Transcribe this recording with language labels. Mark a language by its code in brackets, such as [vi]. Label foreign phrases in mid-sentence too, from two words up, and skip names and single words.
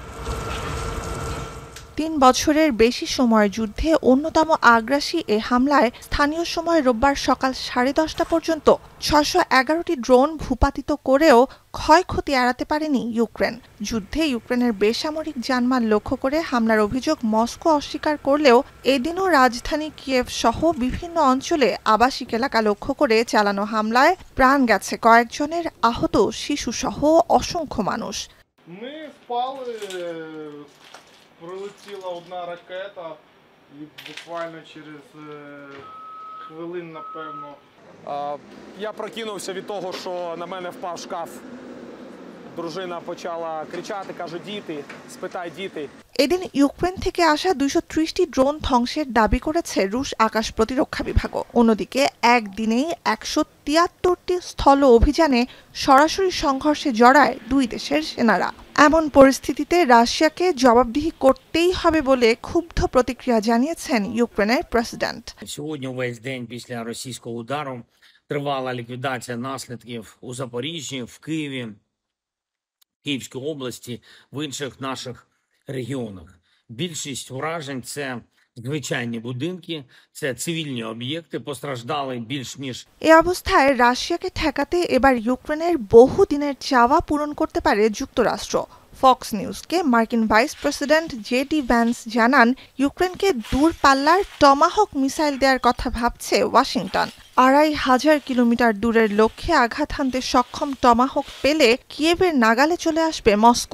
[bn] ৩ বছরের বেশি সময়ের যুদ্ধে অন্যতম আগ্রাসী এ হামলায় স্থানীয় সময় রোববার সকাল ১০:৩০ পর্যন্ত ৬১১টি ড্রোন ভূপাতিত করেও ক্ষয়ক্ষতি এড়াতে পারেনি ইউক্রেন। যুদ্ধে ইউক্রেনের বেসামরিক জানমাল লক্ষ্য করে হামলার অভিযোগ মস্কো অস্বীকার করলেও এদিনও রাজধানী কিয়েভ সহ বিভিন্ন অঞ্চলে আবাসিক এলাকা লক্ষ্য করে চালানো হামলায় প্রাণ গেছে কয়েকজনের, আহত শিশুসহ অসংখ্য মানুষ। [uk] Прилетіла одна ракета і буквально через хвилин, напевно. Я прокинувся від того, що на мене впав шкаф. Дружина почала кричати, каже: "Діти, спитай діти". [bn] এদিন ইউক্রেন থেকে আসা ২৩০টি ড্রোন ধ্বংসের দাবি করেছে রুশ আকাশ প্রতিরক্ষা বিভাগও। অন্যদিকে একদিনেই ১৭৩টি স্থল অভিযানে সরাসরি সংঘর্ষে জড়ায় দুই দেশের সেনারা। এমন পরিস্থিতিতে রাশিয়াকে জবাবদিহি করতেই হবে বলে ক্ষুব্ধ প্রতিক্রিয়া জানিয়েছেন ইউক্রেনের প্রেসিডেন্ট। [uk] Сьогодні увесь день після російського удару тривала ліквідація наслідків у Запоріжжі, в Києві, Київській області, в інших наших регіонах. Більшість уражень – це звичайні будинки, це цивільні об'єкти, постраждали більш ніж। [bn] এ অবস্থায় রাশিয়াকে ঠেকাতে এবার ইউক্রেনের বহুদিনের চাওয়া পূরণ করতে পারে যুক্তরাষ্ট্র। ফক্স নিউজকে মার্কিন ভাইস প্রেসিডেন্ট জে.ডি. ভ্যান্স জানান, ইউক্রেনকে দূরপাল্লার টমাহক মিসাইল দেওয়ার কথা ভাবছে ওয়াশিংটন। ২৫০০ কিলোমিটার দূরের লক্ষ্যে আঘাত হানতে সক্ষম টমাহক পেলে কিয়েভের নাগালে চলে আসবে মস্কো।